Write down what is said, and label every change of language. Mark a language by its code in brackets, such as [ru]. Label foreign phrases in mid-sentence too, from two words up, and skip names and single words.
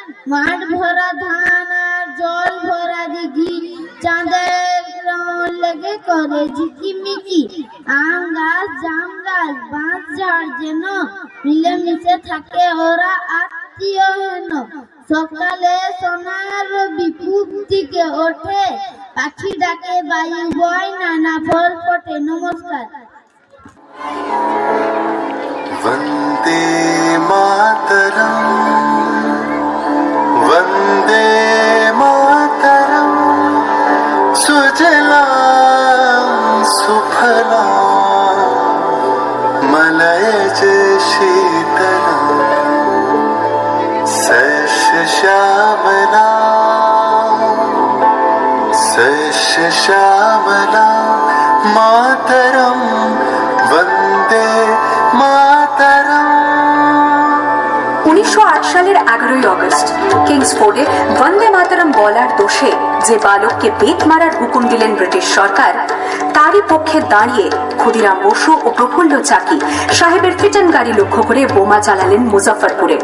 [bn] মাঠ ভরা ধান আর জল ভরা দিঘি, চাঁদের যেমন লেগে করে ঝিকিমিকি, আম গাছ জাম গাছ বাঁশ ঝাড় যেন মিলেমিশে থাকে ওরা আত্মীয় হেন। সকালে সোনার রবি পূব দিকে ওঠে, পাখি ডাকে বায়ু বয় নানা ফল ফোটে। নমস্কার। [sa] वन्दे मातरम् वन्दे मातरम् सुजलां सुफलां मलयज शीतलां सस्यश्यामलां मातरं वन्दे मातरम्। [bn] 1908 সালের 11ই আগস্ট কিংসফোর্ডে [sa] বন্দে মাতরম [bn] বলার দোষে যে বালককে বেত মারার হুকুম দিলেন ব্রিটিশ সরকার, তারই পক্ষে দাঁড়িয়ে ক্ষুদিরাম বসু ও প্রফুল্ল চাকি সাহেবের ফিটন গাড়ি লক্ষ্য করে বোমা চালালেন মুজফ্ফরপুরে।